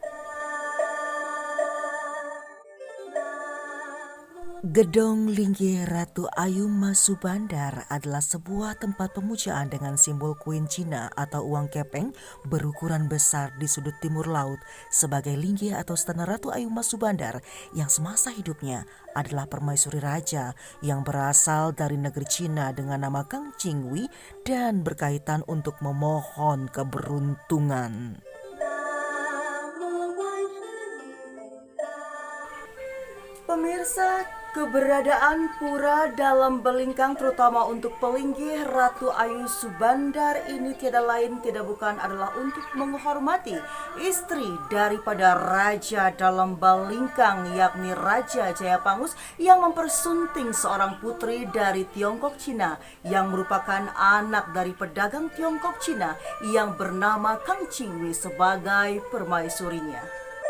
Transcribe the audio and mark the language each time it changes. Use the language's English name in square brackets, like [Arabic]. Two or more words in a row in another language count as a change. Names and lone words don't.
[Indonesian] Gedong Linggih Ratu Ayu Mas Subandar adalah sebuah tempat pemujaan dengan simbol koin Cina atau uang kepeng berukuran besar di sudut timur laut sebagai linggih atau istana Ratu Ayu Mas Subandar yang semasa hidupnya adalah permaisuri raja yang berasal dari negeri Cina dengan nama Kang Cingwi dan berkaitan untuk memohon keberuntungan. Pemirsa, keberadaan Pura Dalem Balingkang terutama untuk Pelinggih Ratu Ayu Subandar ini tiada lain tidak bukan adalah untuk menghormati istri daripada Raja Dalem Balingkang, yakni Raja Jayapangus yang mempersunting seorang putri dari Tiongkok Cina yang merupakan anak dari pedagang Tiongkok Cina yang bernama Kang Cingwi sebagai permaisurinya.